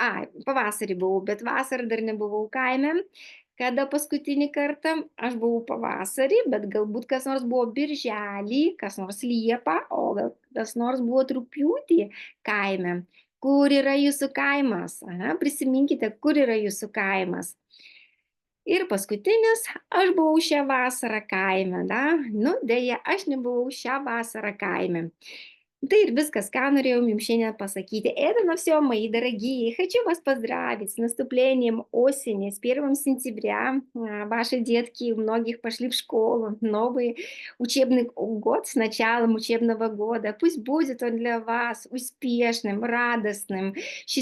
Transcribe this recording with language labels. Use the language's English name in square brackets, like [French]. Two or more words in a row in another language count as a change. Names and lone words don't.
[Lithuanian] Pavasarį buvau, bet vasarą dar nebuvau kaime. Kada paskutinį kartą aš buvau pavasarį, bet galbūt kas nors buvo birželį, kas nors liepą, o gal kas nors buvo rugpjūtį kaime. Kur yra jūsų kaimas? Aha, prisiminkite, kur yra jūsų kaimas. Ir paskutinis, aš buvau šią vasarą kaime, da? Nu, dėja, aš nebuvau šią vasarą kaime. Да и viskas, ką norėjau jums šiandien pasakyti. [Russian] Это на все, мои дорогие. Хочу вас поздравить с наступлением осени, с 1 сентября. Ваши детки, у многих пошли в школу. Новый учебный год с началом учебного года. Пусть будет он для вас успешным, радостным, счастливым.